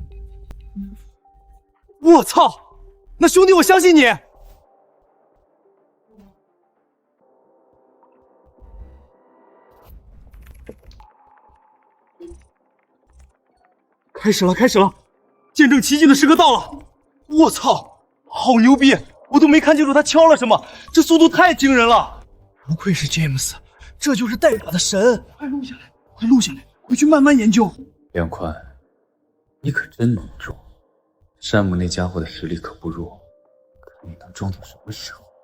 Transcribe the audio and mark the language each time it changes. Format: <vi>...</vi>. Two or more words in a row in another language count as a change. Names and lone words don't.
<zh>我操！那兄弟，我相信你。開始了，開始了！見證奇蹟的時刻到了！我操，好牛逼！我都沒看清楚他敲了什麼，這速度太驚人了！不愧是 James， 這就是代打的神！快錄下來，快錄下來，回去慢慢研究。梁寬，你可真能裝，山姆那家伙的實力可不弱，看你能裝到什麼時候？</zh>